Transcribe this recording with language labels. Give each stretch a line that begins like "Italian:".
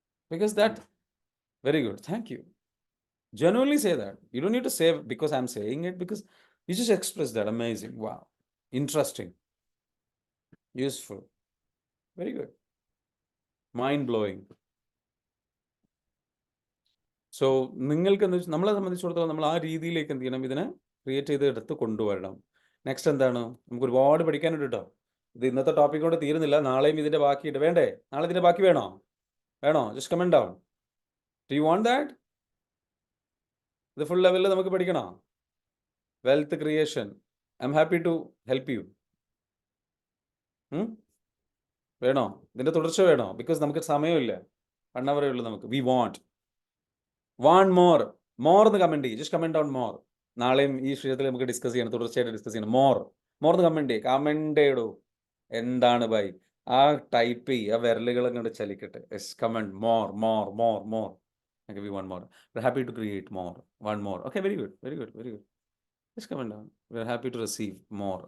English: Because that, very good, thank you. Genuinely say that. You don't need to say because I'm saying it, because you just express that. Amazing, wow, interesting, useful, very good, mind-blowing.
Malayalam: So നിങ്ങൾക്ക് നമ്മളെ സംബന്ധിച്ചിടത്തോളം നമ്മൾ ആ രീതിയിലേക്ക് എന്ത് ചെയ്യണം? ഇതിനെ create ചെയ്ത് എടുത്ത് കൊണ്ടുവരണം. നെക്സ്റ്റ് എന്താണ്? നമുക്ക് ഒരുപാട് പഠിക്കാനുണ്ട് കേട്ടോ. ഇത് ഇന്നത്തെ ടോപ്പിക് കൊണ്ട് തീരുന്നില്ല. നാളെയും ഇതിൻ്റെ ബാക്കിയിട്ട് വേണ്ടേ? നാളെ ഇതിൻ്റെ ബാക്കി വേണോ?
English: Just comment down. Do you want that?
Malayalam: ഇത് ഫുൾ ലെവലിൽ നമുക്ക് പഠിക്കണോ? Wealth creation.
English: I'm happy to help you.
Malayalam: വേണോ? ഇതിന്റെ തുടർച്ച വേണോ? ബിക്കോസ് നമുക്ക് സമയമില്ല. 1 hour ഉള്ളൂ നമുക്ക്.
English: We want more.
Malayalam: മോർ എന്ന് കമന്റ് ചെയ്യും.
English: Just comment on more.
Malayalam: നാളെയും ഈ വിഷയത്തിൽ നമുക്ക് ഡിസ്കസ് ചെയ്യണം, തുടർച്ചയായിട്ട് ഡിസ്കസ് ചെയ്യണം. മോർ എന്ന് കമന്റ് ചെയ്യും. കമന്റ് ചെയ്യടോ. എന്താണ് ബൈ? ആ ടൈപ്പ് ചെയ്യും, ആ വിരലുകൾ അങ്ങോട്ട് ചലിക്കട്ടെ.
English: Yes, comment more more more more. Okay, we want more. We're happy to create more. One more. Okay, very good. Very good. Very good. Just comment down. We're happy to receive more.